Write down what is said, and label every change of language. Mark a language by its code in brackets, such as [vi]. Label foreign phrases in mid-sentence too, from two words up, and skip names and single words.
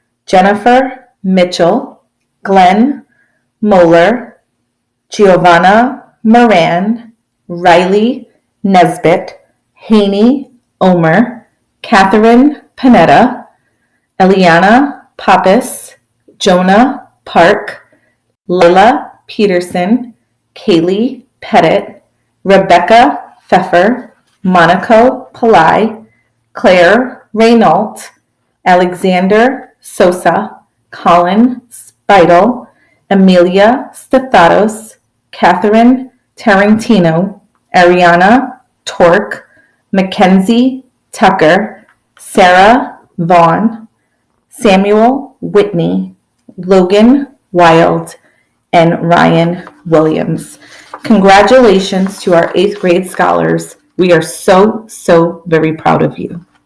[en] Jennifer Mitchell, Glenn Moeller, Giovanna Moran, Riley Nesbitt, Haney Omer, Catherine Panetta, Eliana Pappas, Jonah Park, Lila Peterson, Kaylee Pettit, Rebecca Pfeffer, Monaco Pillai, Claire Raynault, Alexander Sosa, Colin Spidel, Amelia Stathatos, Katherine Tarantino, Ariana Torque, Makenzie Tucker, Sarah Vaughn, Samuel Whitney, Logan Wild, and Ryan Williams. Congratulations to our 8th grade scholars. We are so very proud of you.